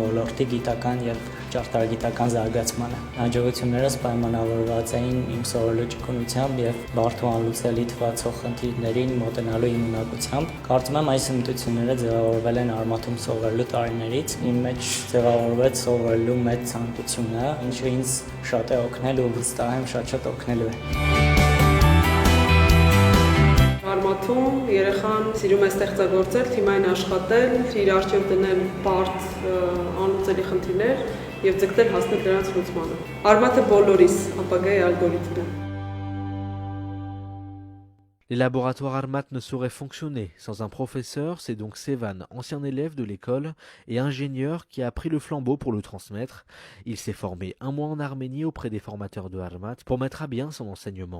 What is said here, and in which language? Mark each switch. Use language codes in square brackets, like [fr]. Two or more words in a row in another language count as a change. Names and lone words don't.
[hy] ոլորտի գիտական եւ ճարտարագիտական զարգացմանը։ Հաջողություններս պայմանավորված էին իմ սովորելու ճկունությամբ եւ բարդ ու անլուծելի թվացող խնդիրներին մոտենալու իմ ունակությամբ։ Կարծում եմ այս հմտությունները ձևավորվել են Արմաթում սովորելու տարիներից։ Իմ մեջ ձևավորվեց սովորելու մեծ ցանկությունը, ինչը ինձ շատ է օգնել ու վստահ եմ շատ օգնելու է։ Արմաթում երեխան սիրում է ստեղծագործել, թիմային աշխատել, իր առջև դնել բարդ անլուծելի խնդիրներ եւ ձգտել հասնել դրանց լուծմանը։ Արմաթը բոլորիս ապագայի ալգորիթմ է։ [fr] Les laboratoires Armat ne sauraient fonctionner sans un professeur, c'est donc Sevan, ancien élève de l'école et ingénieur qui a pris le flambeau pour le transmettre. Il s'est formé un mois en Arménie auprès des formateurs de Armat pour mettre à bien son enseignement.